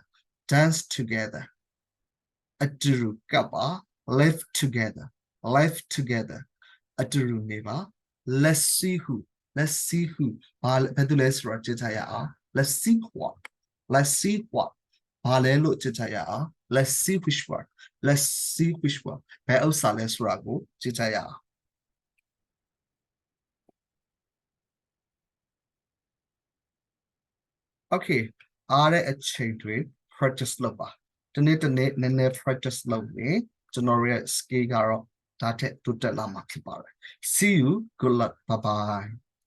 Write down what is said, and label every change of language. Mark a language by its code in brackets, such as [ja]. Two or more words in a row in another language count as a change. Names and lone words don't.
[en] Dance together. Live together. Live together. Let's see who. Let's see who. Let's see what. Let's see what. Let's see which one. Let's see which one. Okay. [my] အားတဲ့အချိန်တွေ practice လုပ်ပါတနေ့နည်းနည်း practice လုပ်ရင်ကျွန်တော်ရဲ့ skill ကတော့ဒါထက်တိုးတက်လာမှာဖြစ်ပါတယ် [en] See you good luck bye bye